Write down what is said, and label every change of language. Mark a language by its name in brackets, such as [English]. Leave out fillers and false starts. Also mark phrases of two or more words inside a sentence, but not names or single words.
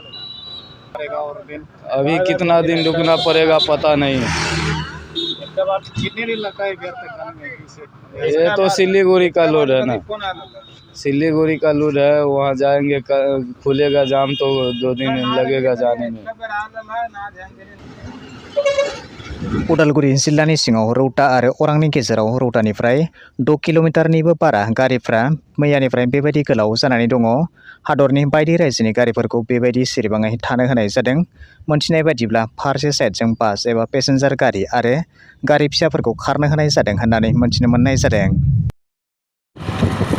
[Hindi] अभी कितना दिन रुकना पड़ेगा पता नहीं। कितने दिन लगता है घर तक जाने में? ये तो सिलीगुड़ी का लोड है ना, सिलीगुड़ी का लोड है, वहाँ जाएंगे खुलेगा जाम तो 2 दिन लगेगा जाने में। [Bodo] उदालगुरि जिल्लानि सिङाव रौता आरो अरांनि गेजेराव रौतानिफ्राय 6 किल'मिटारनिबो बारा गारिफ्रा मैयानिफ्राय बेबायदि गोलाव जानानै दङ। हादरनि बायदि रायजोनि गारिफोरखौ बेबायदि सिरिबाङै थानो होनाय जादों। मोनथिनाय बायदिब्ला फारसे साइडजों बास एबा पेसेन्जार गारि आरो गारि फिसाफोरखौ खारनो होनाय जादों होननानै मोनथिनो मोननाय जादों।